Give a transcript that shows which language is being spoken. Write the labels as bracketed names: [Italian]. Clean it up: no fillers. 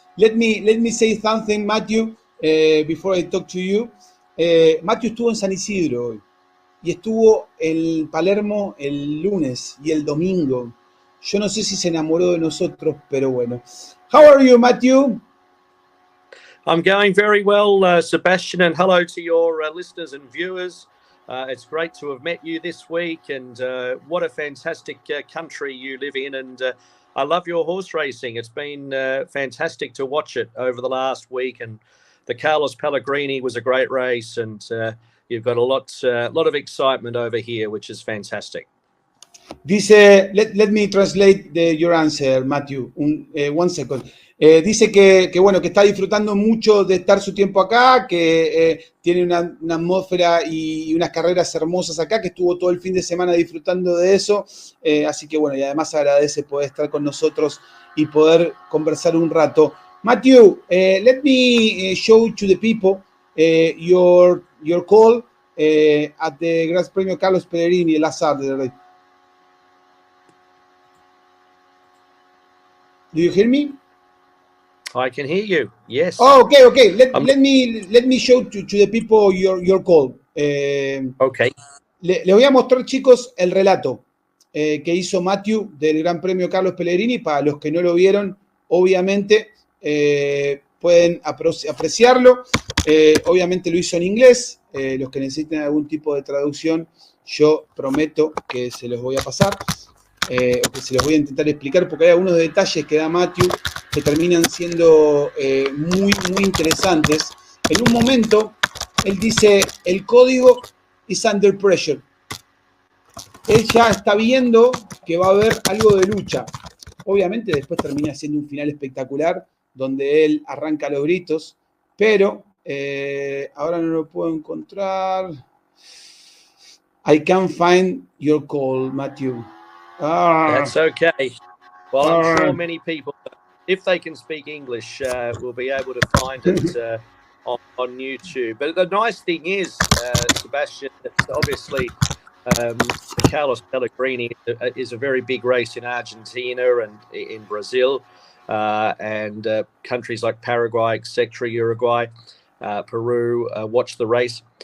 [English] Let me say something, Matthew, before I talk to you. [Spanish] Matthew estuvo en San Isidro hoy y estuvo en Palermo el lunes y el domingo. Yo no sé si se enamoró de nosotros, pero bueno. [English] How are you, Matthew? I'm going very well, Sebastian, and hello to your listeners and viewers. It's great to have met you this week, and what a fantastic country you live in, and I love your horse racing. It's been fantastic to watch it over the last week, and the Carlos Pellegrini was a great race, and you've got a lot of excitement over here, which is fantastic. Dice, let me translate your answer, Matthew. One second. [Spanish] Dice que bueno, que está disfrutando mucho de estar su tiempo acá, que tiene una atmósfera y unas carreras hermosas acá, que estuvo todo el fin de semana disfrutando de eso. Así que bueno, y además agradece poder estar con nosotros y poder conversar un rato. [English] Matthew, let me show to the people your call at the Gran Premio Carlos Pellegrini last Saturday. Do you hear me? I can hear you. Yes. Oh, okay. Let me show to the people your call. Okay. [Spanish] Les voy a mostrar, chicos, el relato que hizo Matthew del Gran Premio Carlos Pellegrini. Para los que no lo vieron, obviamente pueden apreciarlo. Obviamente lo hizo en inglés. Los que necesiten algún tipo de traducción, yo prometo que se los voy a pasar. O que se los voy a intentar explicar, porque hay algunos detalles que da Matthew que terminan siendo muy interesantes. En un momento, él dice, el código [English] is under pressure. [Spanish] Él ya está viendo que va a haber algo de lucha. Obviamente después termina siendo un final espectacular, donde él arranca los gritos, pero ahora no lo puedo encontrar. [English] I can't find your call, Matthew. That's okay. Well, I'm sure many people, if they can speak English, will be able to find it on YouTube. But the nice thing is, Sebastian, it's obviously Carlos Pellegrini is a very big race in Argentina and in Brazil, and countries like Paraguay, etc., Uruguay, Peru watch the race.